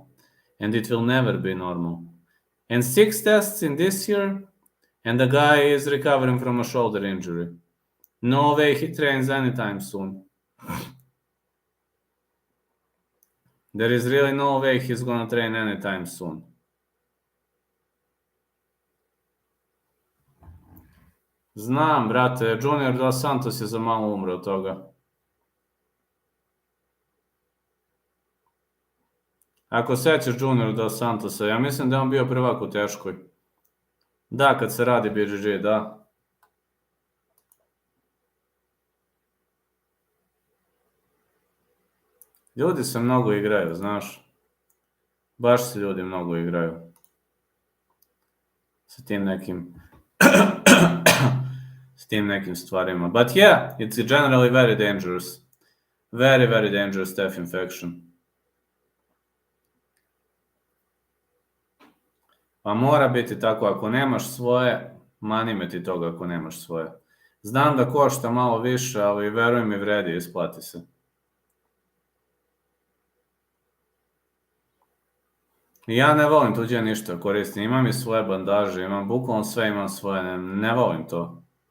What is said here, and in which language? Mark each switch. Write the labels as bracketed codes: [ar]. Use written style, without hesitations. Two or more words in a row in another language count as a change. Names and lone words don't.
[en] And it will never be normal. And 6 tests in this year, and the guy is recovering from a shoulder injury. No way he trains anytime soon. There is really no way he's gonna train anytime soon. [sr] Znam, brate, Junior Dos Santos je za malo umro od toga. Ako sećaš Junior Dos Santosa, ja mislim da je on bio prvak u teškoj. Da, kad se radi BJJ, da. Ljudi se mnogo igraju, znaš. Baš se ljudi mnogo igraju. Sa tim nekim... s tim nekim stvarima. [en] But yeah, it's generally very dangerous. Very, very dangerous staph infection. [sr] Pa mora biti tako, ako nemaš svoje, mani me ti toga ako nemaš svoje. Znam da košta malo više, ali veruj mi, vredi, isplati se. Ja ne volim tuđe ništa koristim, imam i svoje bandaže, imam bukvalno sve, imam svoje, ne volim to.